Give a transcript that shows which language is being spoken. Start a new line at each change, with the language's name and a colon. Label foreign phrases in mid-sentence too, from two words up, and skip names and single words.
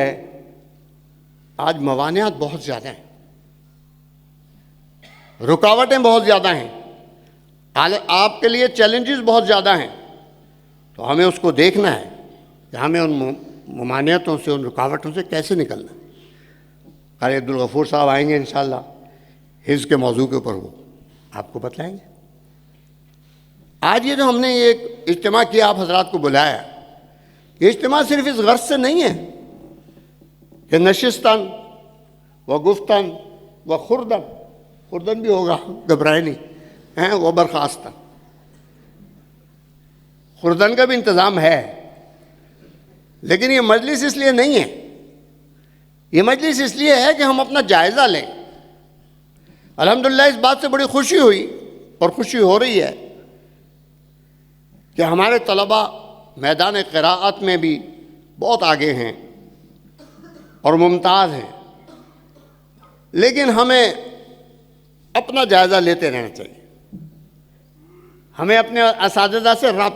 Urdu: آج موانعات بہت زیادہ ہیں، رکاوٹیں بہت زیادہ ہیں، آپ کے لیے چیلنجز بہت زیادہ ہیں، تو ہمیں اس کو دیکھنا ہے کہ ہمیں ان ممانعتوں سے، ان رکاوٹوں سے کیسے نکلنا ہے۔ قاری عبدالغفور صاحب آئیں گے انشاءاللہ، حفظ کے موضوع کے اوپر وہ آپ کو بتلائیں گے۔ آج یہ جو ہم نے ایک اجتماع کیا، آپ حضرات کو بلایا، یہ اجتماع صرف اس غرض سے نہیں ہے کہ
Persian: نشستن و گفتن و خوردن
Urdu: بھی ہوگا، گھبرائے نہیں، وہ
Persian: برخاستن، خوردن
Urdu: کا بھی انتظام ہے، لیکن یہ مجلس اس لیے نہیں ہے، یہ مجلس اس لیے ہے کہ ہم اپنا جائزہ لیں۔ الحمدللہ اس بات سے بڑی خوشی ہوئی اور خوشی ہو رہی ہے کہ ہمارے طلباء میدان قراءت میں بھی بہت آگے ہیں اور ممتاز ہیں، لیکن ہمیں اپنا جائزہ لیتے رہنا چاہیے، ہمیں اپنے اساتذہ سے رابطہ۔